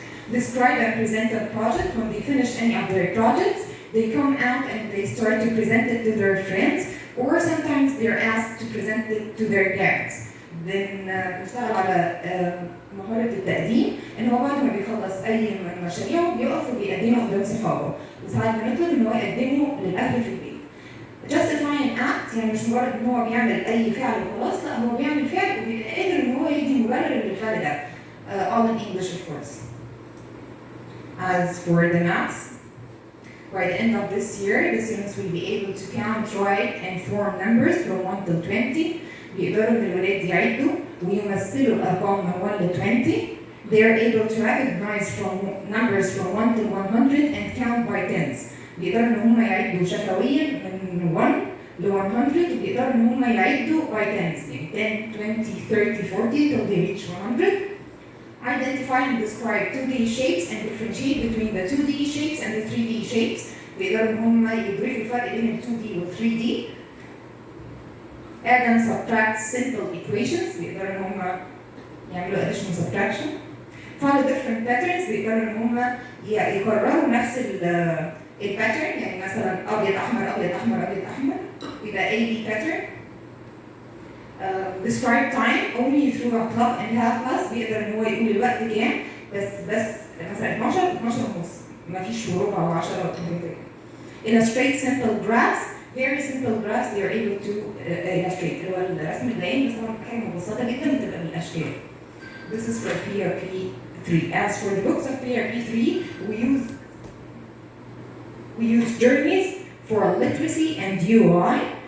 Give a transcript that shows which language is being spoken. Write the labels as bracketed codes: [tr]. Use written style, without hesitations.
[en] Describe and present a project. When they finish any of their projects, they come out and they start to present it to their friends, or sometimes they're asked to present it to their parents. [ar] بنشتغل على مهارة التقديم، ان هو بعد ما بيخلص اي من مشاريعه بيقف وبيقدمه قدام صحابه، وساعات بنطلب ان هو يقدمه للاهل في البيت. [en] Justify an act [ar] يعني مش مجرد ان هو بيعمل اي فعل وخلاص، لا هو بيعمل فعل وبيبقى قادر ان هو يدي مبرر للفعل ده. [en] All in English of course. As for the maths, by the end of this year, the students will be able to count, write, and form numbers from 1 to 20. [ar] بيقدروا ان الولاد يعدوا ويمثلوا الارقام من 1 ل 20. [en] They are able to recognize from numbers from 1 to 100 and count by tens. [ar] بيقدروا ان هم يعدوا شفويا من 1 ل 100، وبيقدروا ان هم يعدوا [en] by tens [ar] يعني 10, 20, 30, 40 [en] till they reach 100. Identify and describe 2D shapes and differentiate between the 2D shapes and the 3D shapes. [ar] بيقدروا ان هم يدركوا الفرق بين ال 2D وال 3D. [en] Add and subtract simple equations. [ar] بيقدروا ان هم يعملوا [en] addition subtraction. Follow different patterns. [ar] بيقدروا ان هم يكرروا نفس الباترن، يعني مثلا ابيض احمر ابيض احمر ابيض احمر يبقى AB pattern. [en] Describe time only through a clock and half past. [ar] بيقدر ان هو يقول الوقت كام، بس مثلا 12 ونص، مفيش وربع و10 وكده. [en] Illustrate simple graphs. Very simple graphs they are able to illustrate. [ar] اللي هو الرسم البياني بس طبعا حاجه مبسطه جدا بتبقى بالاشكال. [en] This is for PYP 3. As for the books of PYP 3, we use Journeys for literacy and UI.